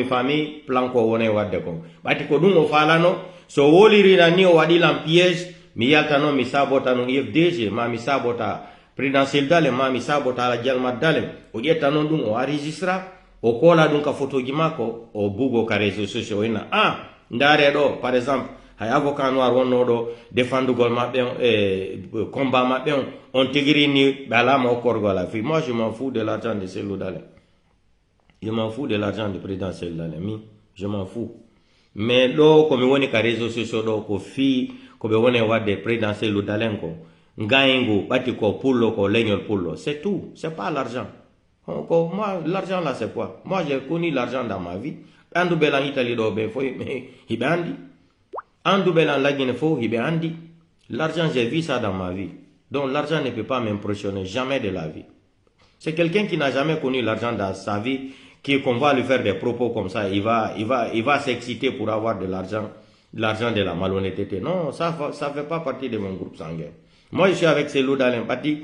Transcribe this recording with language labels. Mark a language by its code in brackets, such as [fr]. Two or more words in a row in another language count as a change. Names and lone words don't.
[ff] fami planko wone wadde ko bati ko dum o falano so woliri ni o wadi lam piège mi yaltano mi sabota no IFDG ma mi sabota présidentiel dale ma mi sabota la jalma dale o jetta non dum o enregistra o kola dum ka photoji mako o bugo ka [fr] réseaux sociaux [ff] ina ndare do [fr] par exemple [ff] hay [fr] avocat noir [ff] wonno do défendugol mabbe combat mabbe on tigiri ni balama o korgola fi [fr] moi je m'en fous de l'argent de Cellou Dalein. Je m'en fous de l'argent du présidentiel Dalein, je m'en fous. [ff] Mais do ko mi woni ka [fr] réseaux sociaux [ff] do ko fi ko be woni wadde présidentiel Dalein ko ngaingo bati ko pullo ko legnol pullo, [fr] c'est tout, c'est pas l'argent. Moi l'argent là c'est quoi? Moi j'ai connu l'argent dans ma vie. [ff] Andu belan Italie do be fo hibe andi. Andu belan la Guinée fo hibe andi. [fr] L'argent j'ai vu ça dans ma vie. Donc l'argent ne peut pas m'impressionner jamais de la vie. C'est quelqu'un qui n'a jamais connu l'argent dans sa vie qu'on va lui faire des propos comme ça, il va s'exciter pour avoir de l'argent de la malhonnêteté. Non, ça fait pas partie de mon groupe sanguin. Moi je suis avec Cellou Dalein Pati.